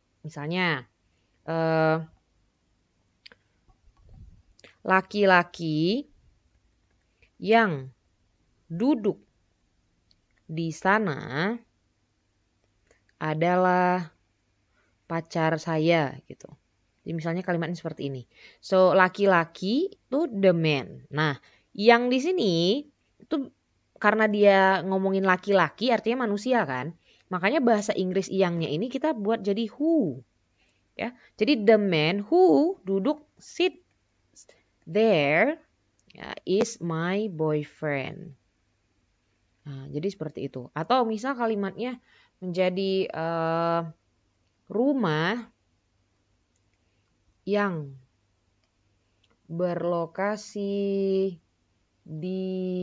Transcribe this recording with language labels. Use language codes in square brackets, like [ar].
[id] Misalnya laki-laki yang duduk di sana adalah pacar saya gitu. Jadi misalnya kalimatnya seperti ini. So laki-laki itu [en] the man. [id] Nah, yang di sini itu karena dia ngomongin laki-laki artinya manusia kan. Makanya bahasa Inggris yangnya ini kita buat jadi who. Ya. Jadi [en] the man who [id] duduk [en] sit there is my boyfriend. [id] Nah, jadi seperti itu. Atau misal kalimatnya menjadi rumah yang berlokasi di